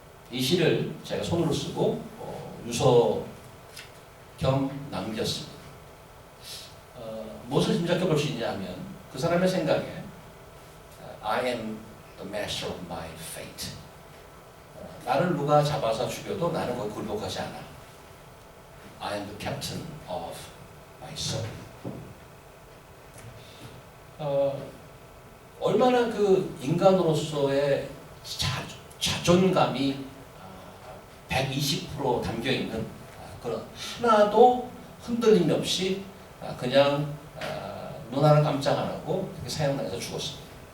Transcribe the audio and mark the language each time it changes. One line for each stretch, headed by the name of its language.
Korean: 이 시를 제가 손으로 쓰고 유서 겸 남겼습니다. 무엇을 짐작해 볼 수 있냐 하면 그 사람의 생각에
English: I am the master of my fate.
Korean: 나를 누가 잡아서 죽여도 나는 거기 굴복하지 않아.
English: I am the captain of my soul.
Korean: 얼마나 그 인간으로서의 자존감이 120% 담겨있는 그런 하나도 흔들림이 없이 그냥 눈 하나 깜짝 안 하고 사형당해서 죽었습니다.